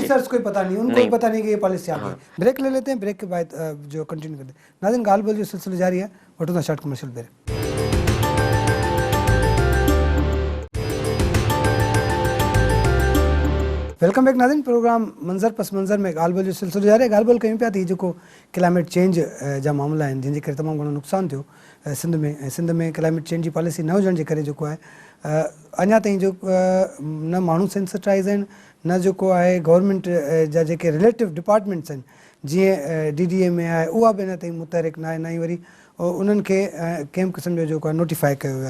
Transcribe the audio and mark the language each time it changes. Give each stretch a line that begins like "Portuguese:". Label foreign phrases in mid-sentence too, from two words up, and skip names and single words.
Urdu: آفیسرز کو پتہ نہیں، ان کو پتہ نہیں کہ یہ پالیسی آ گئی. بریک لے لیتے ہیں، بریک کے بعد جو کنٹینیو کرتے ہیں.
Sindhi: ناظرین گال بول جو سلسلہ جاری ہے، وٹونا
English: short commercial break. ویلکم بیک ناظرین.
Sindhi: پروگرام منظر پس منظر میں ॻाल्हि ॿोल जो सिलसिलो जारी आहे. ॻाल्हि ॿोल कयूं पिया थी जेको
English: climate change
Sindhi: जा मामला आहिनि जंहिंजे करे तमामु घणो नुक़सानु थियो सिंध में, ऐं सिंध में
English: climate change
Sindhi: जी पॉलिसी न हुजण जे करे जेको आहे अञा ताईं जो न माण्हू सेंसिटाइज़ आहिनि, न जेको आहे गवर्नमेंट जा जेके
English: relative departments
Sindhi: आहिनि जीअं DDA में आहे उहा बि अञा ताईं मुतहरिक न आहे, न ई वरी उन्हनि खे कंहिं क़िस्म जो जेको आहे नोटिफाई कयो वियो आहे.